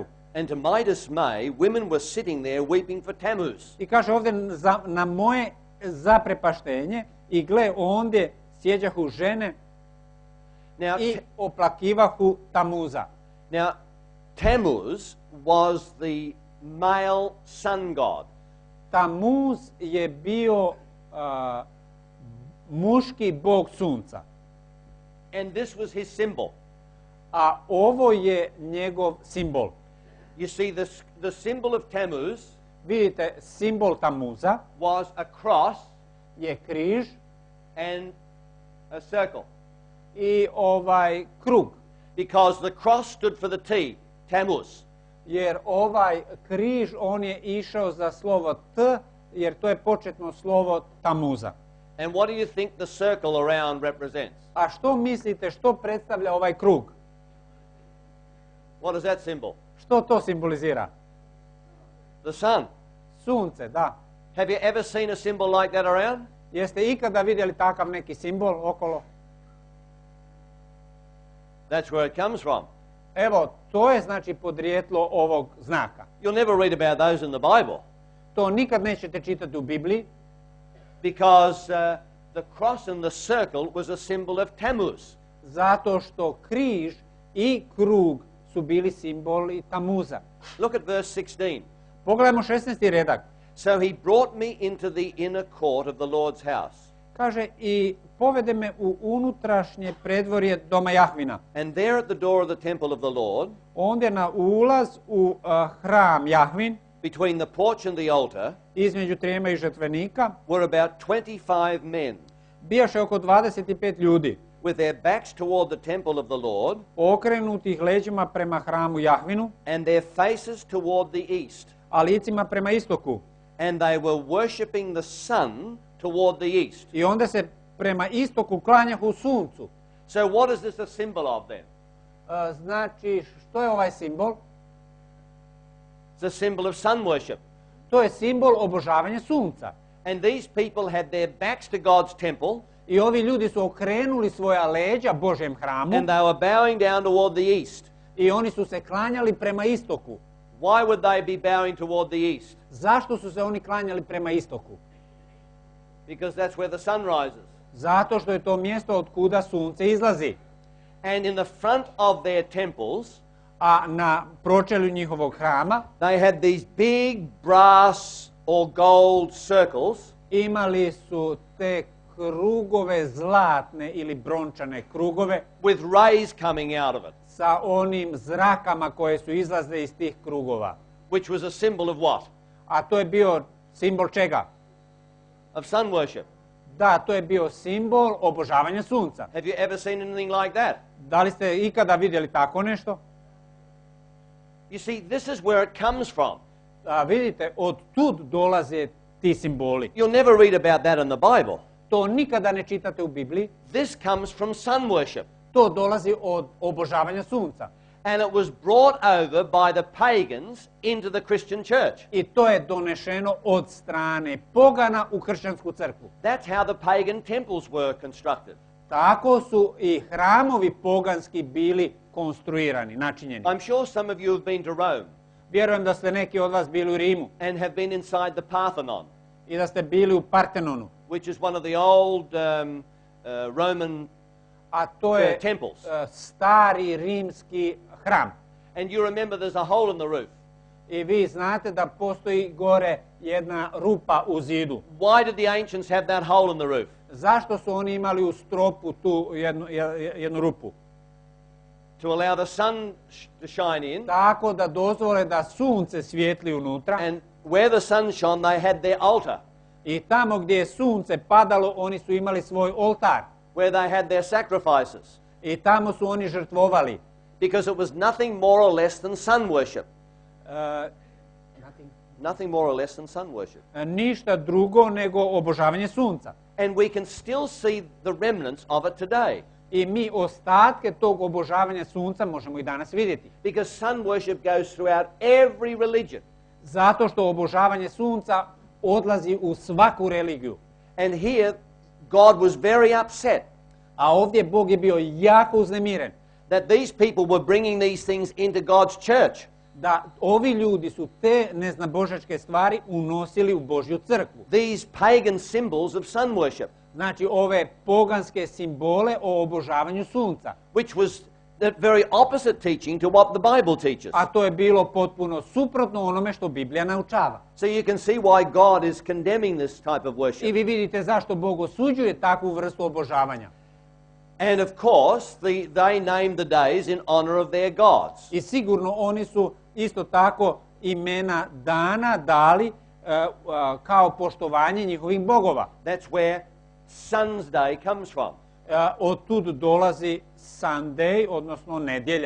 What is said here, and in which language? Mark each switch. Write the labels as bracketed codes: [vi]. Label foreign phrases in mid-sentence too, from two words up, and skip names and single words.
[en] And to my dismay, women were sitting there weeping for Tammuz. [hr] I kaže ovdje na moje zaprepaštenje i gle ondje sjeđahu žene i oplakivahu Tamuza. [en] Now, Tammuz was the male sun god. [hr] Tamuz je bio muški bog sunca. [en] And this was his symbol. [hr] A ovo je njegov simbol. [en] You see, the symbol of Tammuz, [hr] vidite, simbol Tamuza [en] was a cross [hr] je križ [en] and a circle. [hr] I krug. [en] Because the cross stood for the T, Tammuz. [hr] Jer ovaj križ, on je išao za slovo T, jer to je početno slovo Tamuza. [en] And what do you think the circle around represents? [hr] A što mislite, što predstavlja ovaj krug? [en] What is that symbol? [hr] Što to simbolizira? [en] The sun. [hr] Sunce, da. [en] Have you ever seen a symbol like that around? [hr] Jeste ikada vidjeli takav neki simbol okolo? [en] That's where it comes from. [hr] Evo, to je znači podrijetlo ovog znaka. [en] You'll never read about those in the Bible. [hr] To nikad nećete čitati u Bibliji. [en] Because the cross and the circle was a symbol of Tammuz. [hr] Zato što križ i krug su bili simboli Tamuza. [en] Look at verse 16. [hr] Pogledajmo 16. redak. [en] So he brought me into the inner court of the Lord's house. [hr] Kaže, i povede me u unutrašnje predvorje doma Jahvina. [en] And there at the door of the temple of the Lord, [hr] ondje na ulaz u hram Jahvin, [en] between the porch and the altar, [hr] između trijema i žrtvenika, [en] were about 25 men, [hr] bijaše oko 25 ljudi, [en] with their backs toward the temple of the Lord, [hr] okrenutih leđima prema hramu Jahvinu, [en] and their faces toward the east. [hr] A licima prema istoku. [en] And they were worshipping the sun toward the east. [hr] I onda se prema istoku klanjahu suncu. [en] So what is this a symbol of then? [hr] Znači, što je ovaj simbol? [en] It's a symbol of sun worship. [hr] To je simbol obožavanja sunca. [en] And these people had their backs to God's temple. [hr] I ovi ljudi su okrenuli svoja leđa Božjem hramu. [en] And they were bowing down toward the east. [hr] I oni su se klanjali prema istoku. [en] Why would they be bowing toward the east? [hr] Zašto su se oni klanjali prema istoku? [en] Because that's where the sun rises. [hr] Zato što je to mjesto od kuda sunce izlazi. [en] And in the front of their temples, [hr] a na pročelju njihovog hrama, [en] they had these big brass or gold circles. [hr] imali su te krugove zlatne ili brončane krugove [en] with rays coming out of it, [hr] sa onim zrakama koje su izlazile iz tih krugova. [en] which was a symbol of what? [hr] A to je bio simbol čega? [en] Of sun worship. [hr] Da, to je bio simbol obožavanja sunca. [en] Have you ever seen anything like that? [hr] Da li ste ikada vidjeli tako nešto? [en] You see, this is where it comes from. [hr] Vidite, od tud dolaze ti simboli. [en] You'll never read about that in the Bible. [hr] To nikada ne čitate u Bibliji. [en] This comes from sun worship. [hr] To dolazi od obožavanja sunca. [en] And it was brought over by the pagans into the Christian church. [hr] I to je donešeno od strane pogana u kršćansku crkvu. [en] That's how the pagan temples were constructed. [hr] Tako su i hramovi poganski bili konstruirani, načinjeni. [en] I'm sure some of you have been to Rome [hr] Vjerujem da ste neki od vas bili u Rimu [en] and have been inside the Parthenon, [hr] i da ste bili u Partenonu. [en] which is one of the old Roman [hr] A to je [en] temples. [hr] stari rimski hram. [en] And you remember there's a hole in the roof. [hr] I vi znate da postoji gore jedna rupa u zidu. [en] Why did the ancients have that hole in the roof? [hr] Zašto su oni imali u stropu tu jednu rupu? [en] To allow the sun to shine in. [hr] Tako da dozvole da sunce svijetli unutra. [en] And where the sun shone, they had their altar, [hr] I tamo gdje je sunce padalo, oni su imali svoj oltar. [en] where they had their sacrifices, [hr] I tamo su oni žrtvovali. [en] because it was nothing more or less than sun worship. Nothing more or less than sun worship. [hr] Ništa drugo nego obožavanje sunca. [en] And we can still see the remnants of it today, [hr] I mi ostatke tog obožavanja sunca možemo i danas vidjeti. [en] because sun worship goes throughout every religion. [hr] Zato što obožavanje sunca odlazi u svaku religiju. [en] And here, God was very upset [hr] A ovdje Bog je bio jako uznemiren [en] that these people were bringing these things into God's church. [hr] da ovi ljudi su te neznabožačke stvari unosili u Božju crkvu. [en] These pagan symbols of sun worship, [hr] Znači ove poganske simbole o obožavanju sunca. [en] which was the very opposite teaching to what the Bible teaches. [hr] A to je bilo potpuno suprotno onome što Biblija naučava. [en] So you can see why God is condemning this type of [hr] I [en] worship. [hr] vi vidite zašto Bog osuđuje takvu vrstu obožavanja. [en] And of course, they named the days in honor of their gods. [hr] I sigurno oni su isto tako imena dana dali kao poštovanje njihovih bogova. [en] That's where Sun's Day comes from. [hr] Od tud dolazi Sunday, odnosno nedjelja.